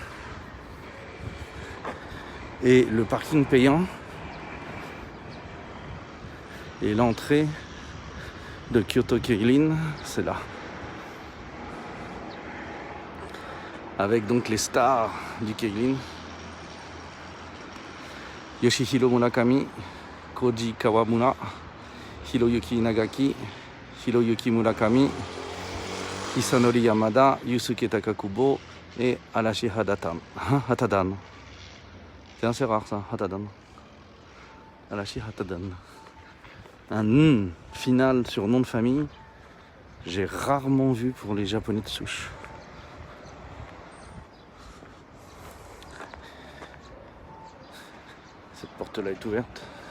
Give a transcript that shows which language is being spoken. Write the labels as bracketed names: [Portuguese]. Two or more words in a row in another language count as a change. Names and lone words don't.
[French] Et le parking payant. Et l'entrée de Kyoto Keilin, c'est là. Avec donc les stars du Keilin. Yoshihiro Murakami, Koji Kawamura, Hiroyuki Nagaki, Hiroyuki Murakami, Hisanori Yamada, Yusuke Takakubo et Arashi Hatadan. C'est assez rare ça, Hatadan. Arashi Hatadan. Un final sur nom de famille, j'ai rarement vu pour les Japonais de souche. Cette porte-là est ouverte.